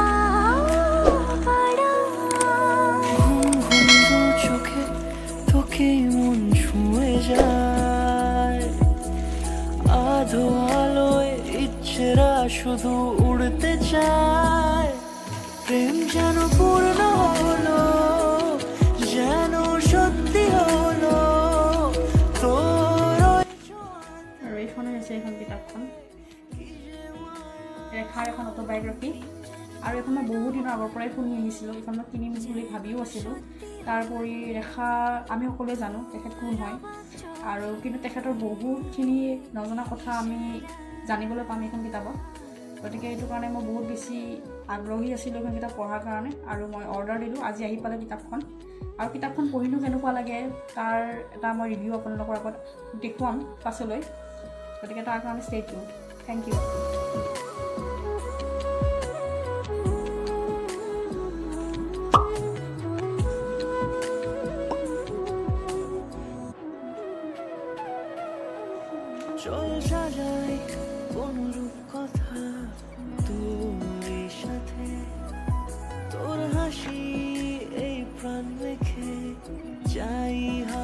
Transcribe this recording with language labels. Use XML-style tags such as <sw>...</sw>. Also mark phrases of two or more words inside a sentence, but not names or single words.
<bn>পাড়া ঘুম ঘুম চোখে তোকে মন ছুঁয়ে যায় আধো আলোয় ইচ্ছেরা শুধু উড়তে চায় প্রেম যেন পূর্ণ হলো যেন সত্যি হলো</bn> <as>আৰু এইখনে হৈছে এইখন কিতাপখন ৰেখাৰ এখন অট'বায়'গ্ৰাফি। আৰু এইখন মই বহু দিনৰ আগৰ পৰাই শুনি আহিছিলোঁ, এইখন মই কিনিম বুলি ভাবিও আছিলোঁ। তাৰোপৰি ৰেখা আমি সকলোৱে জানো তেখেত কোন হয়, আৰু কিন্তু তেখেতৰ বহুতখিনি নজনা কথা আমি জানিবলৈ পাম এইখন কিতাপত। গতিকে এইটো কাৰণে মই বহুত বেছি আগ্ৰহী আছিলোঁ এইখন কিতাপ পঢ়াৰ কাৰণে, আৰু মই অৰ্ডাৰ দিলোঁ। আজি আহি পালে কিতাপখন, আৰু কিতাপখন পঢ়িনো কেনেকুৱা লাগে তাৰ এটা মই ৰিভিউ আপোনালোকৰ আগত দেখুৱাম পাছলৈ। গতিকে তাৰ কাৰণে</as> <en>stay tune. thank you.</en> <bn>চল সাজাই অনুরূপ কথা তোর সাথে তোর হাসি এই প্রাণ রেখে যাই</bn>